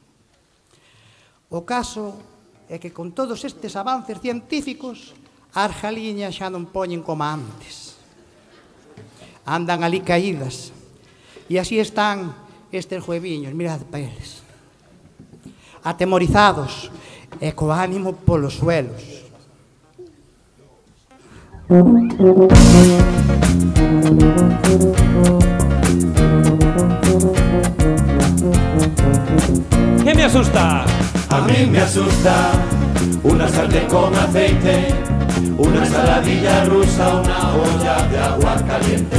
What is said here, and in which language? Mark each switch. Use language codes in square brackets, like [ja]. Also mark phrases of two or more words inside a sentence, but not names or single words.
[gl] O caso é que con todos estes avances científicos, as galiñas xa non poñen como antes. Andan ali caídas. E así están estes hueviños, mirad para eles, atemorizados e co ánimo polos suelos. [es] ¿Qué me asusta? A mí me asusta una sartén con aceite, una ensaladilla rusa, una olla de agua caliente.